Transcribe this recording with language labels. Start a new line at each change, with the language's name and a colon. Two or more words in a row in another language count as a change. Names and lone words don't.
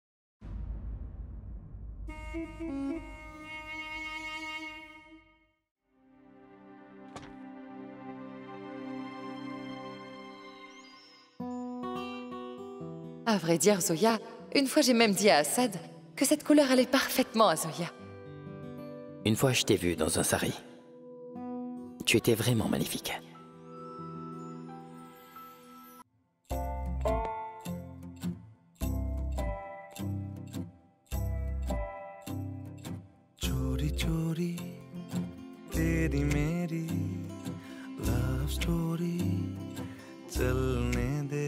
French: À vrai dire, Zoya, une fois j'ai même dit à Assad que cette couleur allait parfaitement à Zoya. Une fois, je t'ai vu dans un sari. Tu étais vraiment magnifique.
Hindi: चोरी चोरी तेरी मेरी
English: love story
Hindi: चलने दे